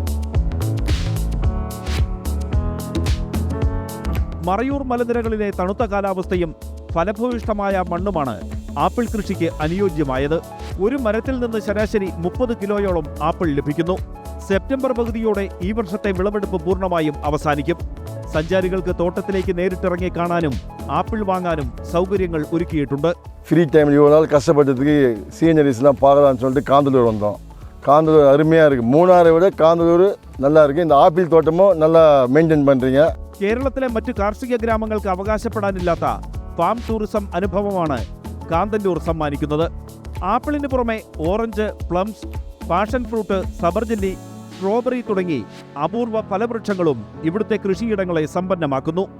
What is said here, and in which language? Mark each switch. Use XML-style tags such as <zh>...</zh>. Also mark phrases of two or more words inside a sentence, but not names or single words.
<ml>മറയൂർ മലനിരകളിലെ തണുത്ത കാലാവസ്ഥയും ഫലഭൂയിഷ്ഠമായ മണ്ണുമാണ് ആപ്പിൾ കൃഷിക്ക് അനുയോജ്യമായത്. ഒരു മരത്തിൽ നിന്ന് ശരാശരി 30 കിലോയോളം ആപ്പിൾ ലഭിക്കുന്നു. സെപ്റ്റംബർ പകുതിയോടെ ഈ വർഷത്തെ വിളവെടുപ്പ് പൂർണ്ണമായും അവസാനിക്കും. സഞ്ചാരികൾക്ക് തോട്ടത്തിലേക്ക് നേരിട്ടിറങ്ങി കാണാനും ആപ്പിൾ വാങ്ങാനും സൗകര്യങ്ങൾ ഒരുക്കിയിട്ടുണ്ട്.</ml> <en>free timeல்</en> <ta>இவ்வளோ நாள் கஷ்டப்பட்டதுக்கு சீனரிஸ்லாம் பார்க்கலான்னு சொல்லிட்டு காந்தலூர் வந்தோம். காந்தலூர் அருமையாக இருக்குது. மூணாரை விட காந்தலூர் நல்லா இருக்குது. இந்த ஆப்பிள் தோட்டமும் நல்லா மெயின்டைன் பண்ணுறீங்க.</ta> <ml>കേരളത്തിലെ മറ്റു കാർഷിക ഗ്രാമങ്ങൾക്ക് അവകാശപ്പെടാനില്ലാത്ത</ml> <en>farm tourism</en> <ml>അനുഭവമാണ് കാന്തല്ലൂർ സമ്മാനിക്കുന്നത്. ആപ്പിളിന് പുറമെ ഓറഞ്ച്, പ്ലംസ്,</ml> <en>passion fruit,</en> <ml>സബർജല്ലി, സ്ട്രോബെറി തുടങ്ങി അപൂർവ ഫലവൃക്ഷങ്ങളും ഇവിടുത്തെ കൃഷിയിടങ്ങളെ സമ്പന്നമാക്കുന്നു.</ml>